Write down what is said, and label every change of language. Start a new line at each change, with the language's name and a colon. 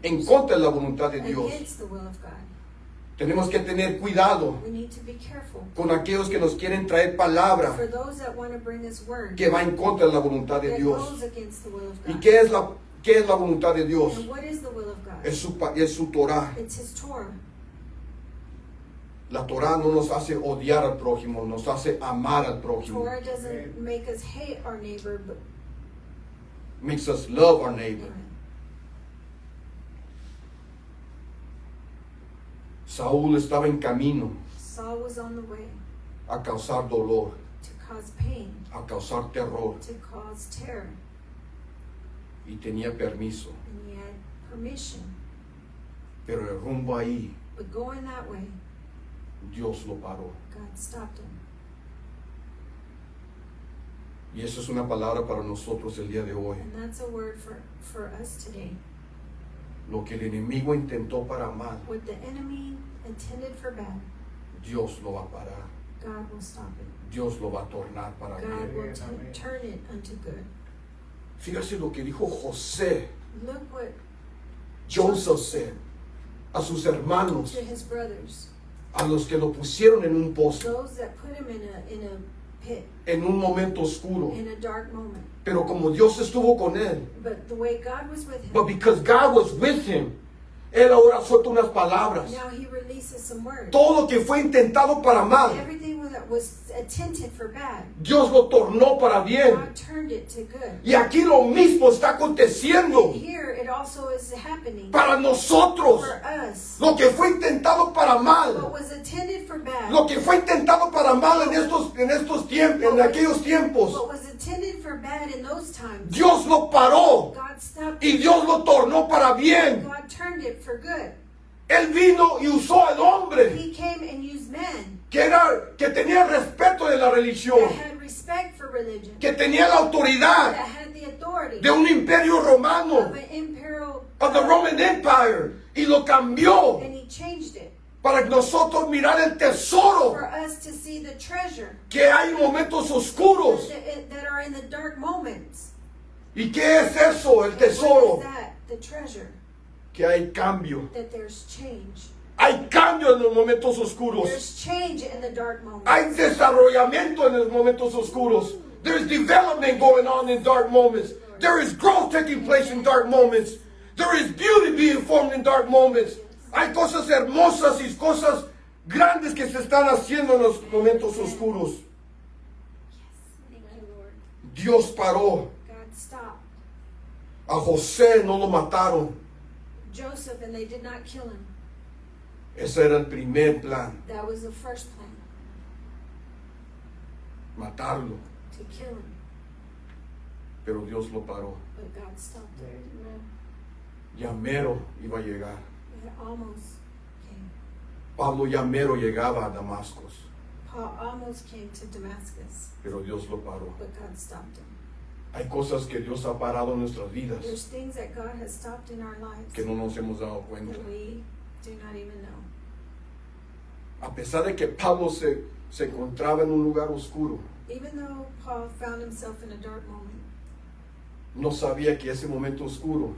Spanish: en contra de la voluntad de Dios.
English: Against the will of God.
Spanish: Tenemos que tener cuidado
English: We need to be careful.
Spanish: con aquellos que nos quieren traer palabra
English: For those that want to bring us word
Spanish: que va en contra de la voluntad de
English: that
Spanish: Dios.
English: goes against the will of
Spanish: ¿Y
English: God.
Spanish: qué es la voluntad de Dios?
English: And what is the will of God?
Spanish: Es su Torah.
English: It's His Torah.
Spanish: La Torah no nos hace odiar al prójimo, nos hace amar al prójimo.
English: Torah doesn't make us hate our neighbor, but Makes us love our neighbor. Amen.
Spanish: Saúl estaba en camino
English: Saul was on the way
Spanish: a causar dolor,
English: to cause pain,
Spanish: a causar terror,
English: to cause terror,
Spanish: y tenía permiso.
English: and he had permission.
Spanish: Pero el rumbo ahí,
English: But going that way,
Spanish: Dios lo paró.
English: God stopped him.
Spanish: Y eso es una palabra para nosotros el día de hoy.
English: And that's a word for us today.
Spanish: Lo que el enemigo intentó para mal,
English: What the enemy intended for bad,
Spanish: Dios lo va a parar.
English: God will stop it.
Spanish: Dios lo va a tornar para
English: God
Spanish: bien.
English: will turn it unto good.
Spanish: Fíjate lo que dijo José,
English: Look what Joseph said
Spanish: a sus hermanos,
English: to his brothers,
Spanish: a los que lo pusieron en un pozo,
English: those that put him in a pit,
Spanish: en un momento oscuro.
English: in a dark moment.
Spanish: Pero como Dios estuvo con él,
English: But the way God was with him, but because God was with him,
Spanish: él ahora suelta unas palabras.
English: now he releases some words.
Spanish: Todo lo que fue intentado para mal,
English: Everything that was intended for bad,
Spanish: Dios lo tornó para bien.
English: God turned it to good.
Spanish: Y aquí lo mismo está aconteciendo
English: And here it also is happening
Spanish: para nosotros.
English: for us.
Spanish: Lo que fue intentado para
English: What
Spanish: mal,
English: was intended for bad,
Spanish: lo que fue intentado para mal en estos tiempos, en aquellos tiempos,
English: what was intended for bad in those times,
Spanish: Dios lo paró
English: God stopped
Spanish: y
English: it.
Spanish: Dios lo tornó para bien.
English: God turned it for good.
Spanish: Él vino y usó al hombre
English: He came and used men
Spanish: que tenía respeto de la religión,
English: that had respect for religion,
Spanish: que tenía la
English: that
Spanish: autoridad
English: had the authority
Spanish: de un imperio romano,
English: of an imperial, of the Roman Empire,
Spanish: y lo cambió
English: and he changed it
Spanish: para nosotros mirar el tesoro
English: for us to see the treasure
Spanish: que hay en momentos oscuros.
English: that are in the dark moments.
Spanish: ¿Y qué es eso, el
English: And
Spanish: tesoro?
English: what is that? The treasure.
Spanish: Que hay cambio.
English: That there's change.
Spanish: Hay cambio en los momentos oscuros.
English: There's change in the dark moments.
Spanish: Hay desarrollamiento en los momentos oscuros.
English: There's development going on in dark moments. There is growth taking place in dark moments. There is beauty being formed in dark moments.
Spanish: Hay cosas hermosas y cosas grandes que se están haciendo en los momentos oscuros.
English: Thank you, Lord.
Spanish: Dios paró.
English: God stopped
Spanish: A José no lo mataron.
English: Joseph and they did not kill him.
Spanish: Ese era el primer plan,
English: That was the first plan,
Spanish: matarlo.
English: to kill him.
Spanish: Pero Dios lo paró.
English: But God stopped it.
Spanish: Ya mero iba a llegar.
English: It almost came.
Spanish: Pablo ya mero llegaba a Damasco,
English: Paul almost came to Damascus,
Spanish: pero Dios lo paró.
English: but God stopped him.
Spanish: Hay cosas que Dios ha parado en nuestras vidas
English: There's things that God has stopped in our lives
Spanish: que no nos hemos dado cuenta.
English: that we do not even know.
Spanish: A pesar de que Pablo se encontraba en un lugar oscuro,
English: Even though Paul found himself in a dark moment,
Spanish: no sabía que ese momento oscuro